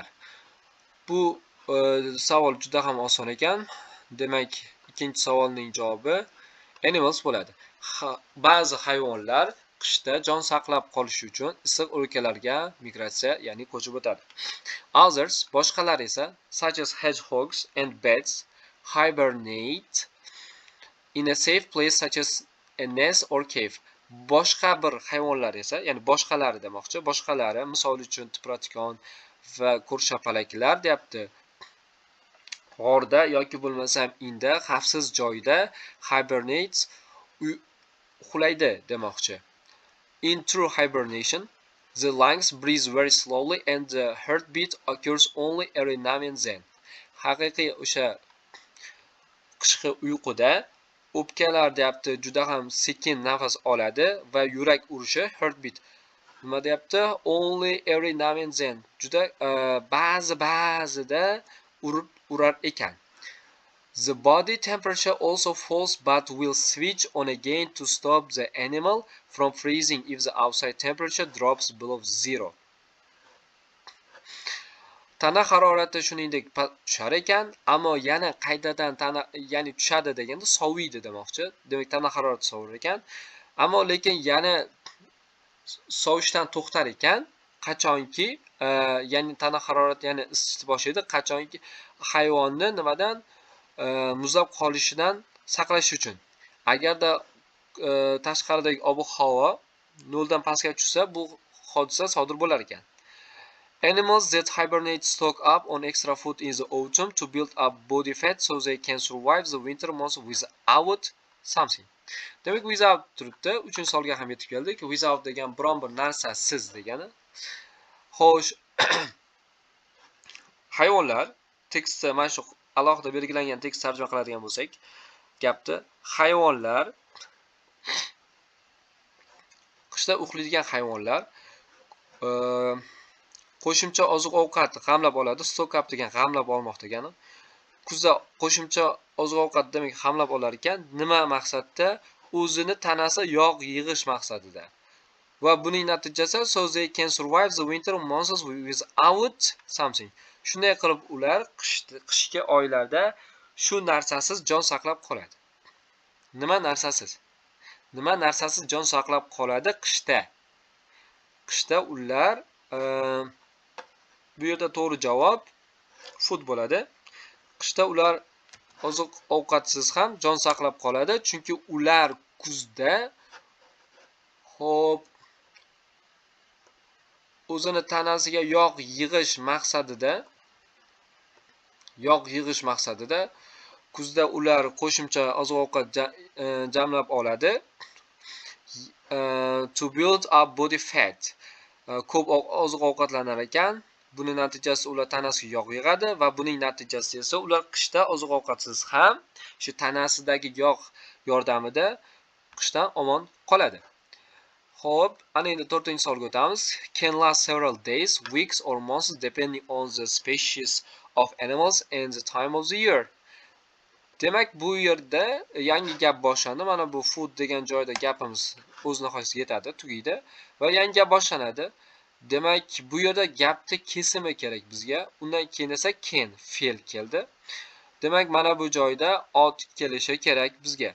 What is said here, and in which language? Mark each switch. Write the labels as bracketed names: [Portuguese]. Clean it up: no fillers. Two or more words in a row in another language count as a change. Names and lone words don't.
[Uzbek] Bu savol juda ham oson ekan. Demak, ikkinchi savolning javobi animals bo'ladi. Ba'zi hayvonlar qishda jon saqlab qolish uchun issiq o'lkalarga migratsiya, ya'ni ko'chib o'tadi. Others, boshqalar esa, [English] such as hedgehogs and bats, hibernate in a safe place such as a nest or cave. [Uzbek] Boshqa bir hayvonlar esa, ya'ni boshqalari demoqchi, boshqalari, misol uchun tipratikon va ko'rshapalaklar deyapti. G'orda yoki bo'lmasam inda, xavfsiz joyda hibernate uxlaydi demoqchi. [English] In true hibernation, the lungs breathe very slowly and the heartbeat occurs only every now and then. [Uzbek] Haqiqiy o'sha qishki uyquda o'pkalar deyapti juda ham sekin nafas oladi va yurak urishi heartbeat nima deyapti? [English] Only every now and then. [Uzbek] Juda ba'zida urar ekan. [English] The body temperature also falls but will switch on again to stop the animal from freezing if the outside temperature drops below 0. [Uzbek] Tana harorati shuningdek tushar ekan, ammo yana qaytadan ya'ni tushadi deganda soviydi demoqchi. Demak, tana harorati sovir ekan, ammo lekin yana sovishdan to'xtar ekan, qachonki, ya'ni tana harorati yana isishni boshlaydi, qachonki hayvonni nimadan muzlab qolishidan saqlash uchun. Agarda tashqaridagi ob-havo 0 dan pastga tushsa, bu hodisa sodir bo'lar ekan. [English] Animals that hibernate stock up on extra food in the autumn to build up body fat so they can survive the winter months without something. [Uzbek] Demak, without turibdi. 3-savolga ham yetib keldik. Without degan biron bir narsasiz degani. Xo'sh, hayvonlar tekstda mana shu alohida belgilangan tekst tarjima qiladigan bo'lsak, gapni hayvonlar qishda uxlaydigan hayvonlar qo'shimcha oziq-ovqat g'amlab oladi. [English] Stock up [Uzbek] degan g'amlab olmoq degani. Kuzda qo'shimcha oziq-ovqat demak g'amlab olar ekan, nima maqsadda? O'zini tanasi yog' yig'ish maqsadida. Va buning natijasi [English] so they can survive the winter months without something. [Uzbek] Shunday qilib ular qishki oylarda shu narsasiz jon saqlab qoladi. Nima narsasiz? Nima narsasiz jon saqlab qoladi qishda? Qishda ular bu yerda to'g'ri javob food bo'ladi. Qishda ular oziq ovqatsiz ham jon saqlab qoladi, chunki ular kuzda o'zini tanasiga yog' yig'ish maqsadida kuzda ular qo'shimcha oziq-ovqat jamlab oladi. [English] To build up body fat. [Uzbek] Ko'p oziq-ovqatlanar ekan. Buning natijasi ular tanasiga yog' yig'adi va buning natijasi esa ular qishda oziq-ovqatsiz ham shu tanasidagi yog' yordamida qishdan omon qoladi. Xo'p, ana endi 4-savolga o'tamiz. [English] Can last several days, weeks or months depending on the species of animals and the time of the year. [Uzbek] Demak, bu yerda yangi gap boshlandi. Mana bu food degan joyda gapimiz o'z nihoyasiga yetadi, tugaydi va yangi gap boshlanadi. Demak, bu yerda gapni kesimi kerak bizga. Undan keyin esa can fe'l keldi. Demak, mana bu joyda ot kelishi kerak bizga.